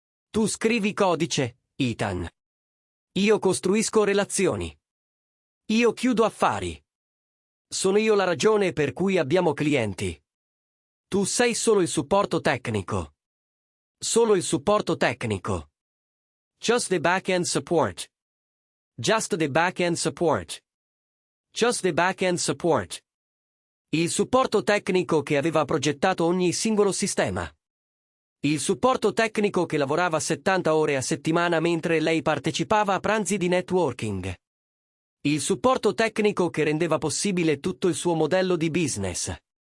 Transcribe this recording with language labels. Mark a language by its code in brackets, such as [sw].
[it] Tu scrivi codice, Ethan. Io costruisco relazioni. Io chiudo affari. Sono io la ragione per cui abbiamo clienti. Tu sei solo il supporto tecnico. Solo il supporto tecnico. [en] Just the back-end support. Just the back-end support. Just the back-end support. [it] Il supporto tecnico che aveva progettato ogni singolo sistema. Il supporto tecnico che lavorava 70 ore a settimana mentre lei partecipava a pranzi di networking. Il supporto tecnico che rendeva possibile tutto il suo modello di business.